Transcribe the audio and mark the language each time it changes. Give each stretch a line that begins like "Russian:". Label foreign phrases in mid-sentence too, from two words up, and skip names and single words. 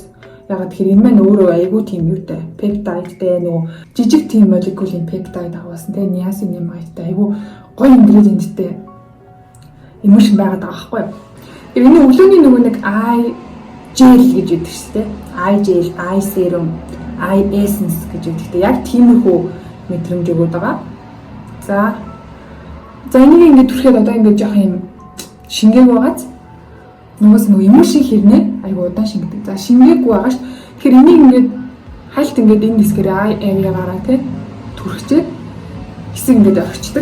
Mongolian: Ягаад тэгэхээр энэ маань өөрөө айгүй тийм юутай. Peptide-тэй нөгөө жижиг тийм молекулын peptide агуулсан тэ niacinamide-тэй айгүй гоё ингредиенттэй эмульшн байгаад байгаа байхгүй юу. Энэ өглөөний нөгөө нэг
English: eye gel
Mongolian: гэж яддаг шүү дээ.
English: Eye gel, eye serum, eye essence
Mongolian: гэж яддаг. Яг тиймэрхүү мэдрэмж өгöd байгаа. За энийг ингээд түрхээд одоо ингээд жоох юм шингээг байгааз нөгөөс нөгөө эмульшн хэрнээ айгу удаан шингэдэг. За шингээгүй байгаа ш. Тэгэхээр энийг ингээд хальт ингээд энэ дискээр
English: eye area-
Mongolian: гаараа тий түрхчээд хэсэг ингээд орчдөг.